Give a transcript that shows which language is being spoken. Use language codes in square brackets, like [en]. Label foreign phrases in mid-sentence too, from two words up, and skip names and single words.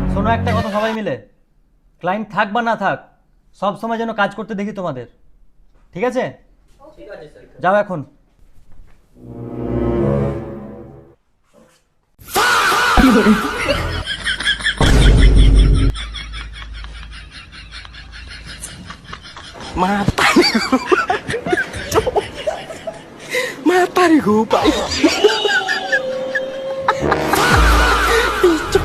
[bn] একটা কথা সবাই মিলে, ক্লায়েন্ট থাক বা না থাক সব সময় যেন কাজ করতে দেখি তোমাদের, ঠিক আছে? যাও এখন। [id] Mata nih Cok. Mata nih gue pak. Cok.